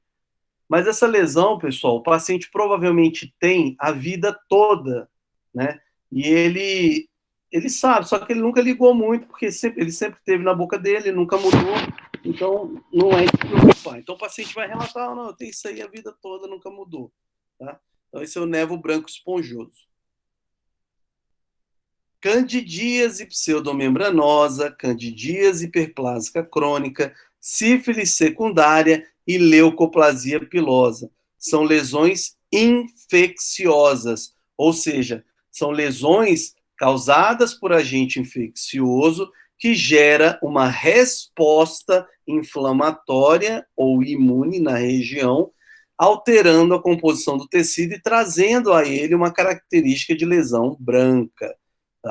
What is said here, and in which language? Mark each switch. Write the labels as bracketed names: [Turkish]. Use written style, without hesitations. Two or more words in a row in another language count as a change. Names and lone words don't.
[Portuguese] Mas essa lesão, pessoal, o paciente provavelmente tem a vida toda, né? E ele sabe, só que ele nunca ligou muito, porque ele sempre teve na boca dele, nunca mudou. Então, não é de se preocupar. Então, o paciente vai relatar, não, eu tenho isso aí a vida toda, nunca mudou. Tá? Então, esse é o nevo branco esponjoso. Candidíase pseudomembranosa, candidíase hiperplásica crônica, sífilis secundária e leucoplasia pilosa. São lesões infecciosas, ou seja, são lesões causadas por agente infeccioso que gera uma resposta inflamatória ou imune na região, alterando a composição do tecido e trazendo a ele uma característica de lesão branca.